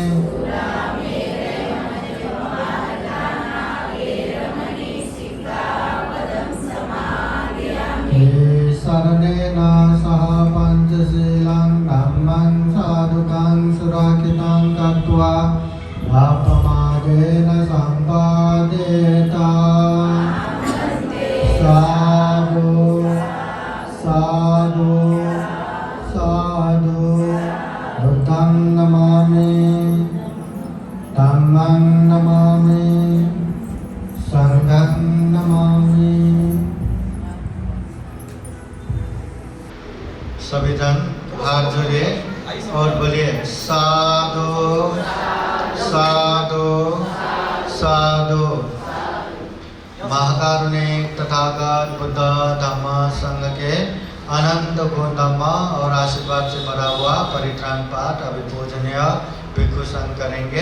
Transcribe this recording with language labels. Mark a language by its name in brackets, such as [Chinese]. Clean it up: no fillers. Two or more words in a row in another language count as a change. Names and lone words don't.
[Pali] शरणेन सह पञ्चशीलं धम्मं साधुकं सुरक्षितं कृत्वा अपमादेन सम्पादेत. साधु साधु साधु. बुद्धं नमामि धम्मं नमामि संघं नमामि. [Hindi] सभी जन हाथ जोड़िए और बोलिए [Pali] साधु साधु साधु. [Hindi] महाकारुणिक तथागत बुद्ध धम्म संघ के अनंत गुण धम्म और आशीर्वाद से भरा हुआ परित्राण पाठ अभी पूजनीय भिक्षु संघ करेंगे.